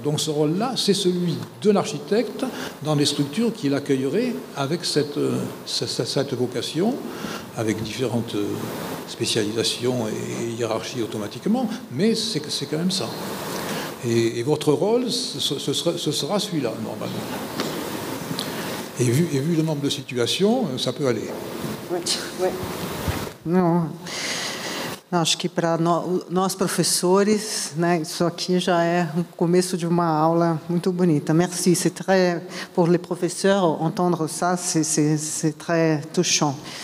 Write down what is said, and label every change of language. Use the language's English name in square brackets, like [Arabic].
[French] Donc ce rôle-là, c'est celui de l'architecte dans les structures qu'il accueillerait avec cette vocation, avec différentes spécialisations et hiérarchies automatiquement, mais c'est quand même ça. Et votre rôle, ce sera celui-là, normalement. Et vu le nombre de situations, ça peut aller. Oui. [Portuguese] Não, acho que para nós professores, né, isso aqui já é um começo de uma aula muito bonita. [French] Merci, c'est très, pour les professeurs, entendre ça, c'est très touchant.